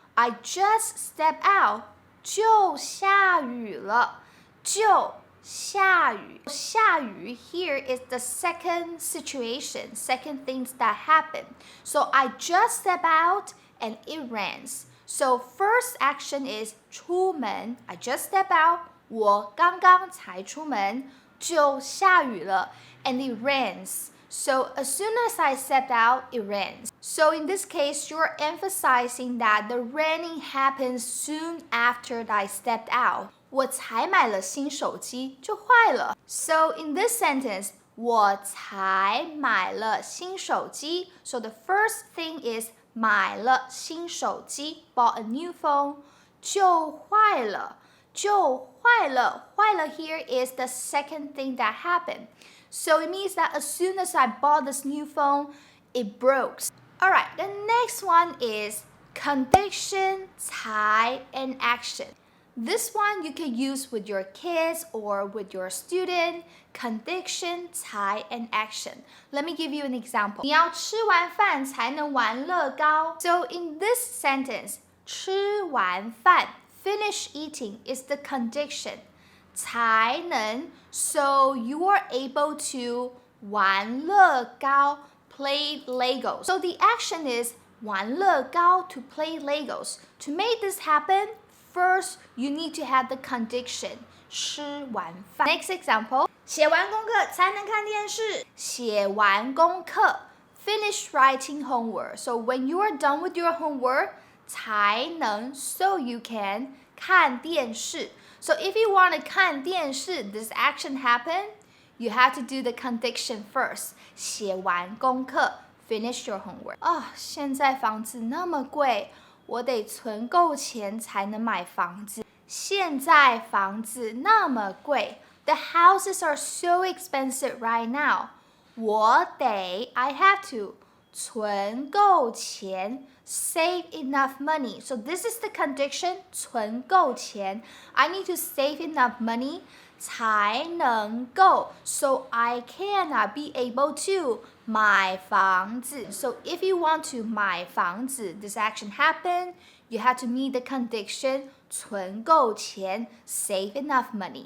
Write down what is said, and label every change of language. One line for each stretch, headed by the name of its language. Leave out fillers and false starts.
English: I just step out.
Chinese: 就下雨了。就下雨。下雨
English: here is the second situation, second things that happen. So I just step out and it rains. So first action is
Chinese: 出门
English: I just step out.
Chinese: 我刚刚才出门就下雨了
English: and it rains. So as soon as I stepped out, it rains. So in this case, you're emphasizing that the raining happens soon after I stepped out.
Chinese: 我才买了新手机就坏了。
English: So in this sentence,
Chinese: 我才买了新手机.
English: So the first thing is
Chinese: 买了新手机
English: bought a new phone.
Chinese: 就坏了。就坏了。坏了
English: here is the second thing that happened. So it means that as soon as I bought this new phone, it broke. Alright, the next one is condition, 才 and action. This one you can use with your kids or with your student. Condition, 才 and action. Let me give you an example.
Chinese: 你要吃完饭才能玩乐高.
English: So in this sentence,
Chinese: 吃完饭
English: finish eating is the condition.
Chinese: 才能
English: So you are able to
Chinese: 玩乐高
English: play Legos. So the action is
Chinese: 玩乐高
English: to play Legos. To make this happen, first you need to have the condition
Chinese: 吃完饭.
English: Next example,
Chinese: 写完功课才能看电视. 写完功课
English: finish writing homework. So when you are done with your homework,
Chinese: 才能
English: so you can
Chinese: 看电视.
English: So if you want to
Chinese: 看电视,
English: this action happen, you have to do the condition first.
Chinese: 写完功课
English: finish your homework.
Chinese: 现在房子那么贵，我得存够钱才能买房子。现在房子那么贵
English: The houses are so expensive right now.
Chinese: 我得
English: I have to
Chinese: 存够钱
English: save enough money. So this is the condition
Chinese: 存够钱
English: I need to save enough money
Chinese: 才能够
English: So I cannot be able to
Chinese: 买房子
English: So if you want to 买房子 this action happen you have to meet the condition 存够钱 save enough money.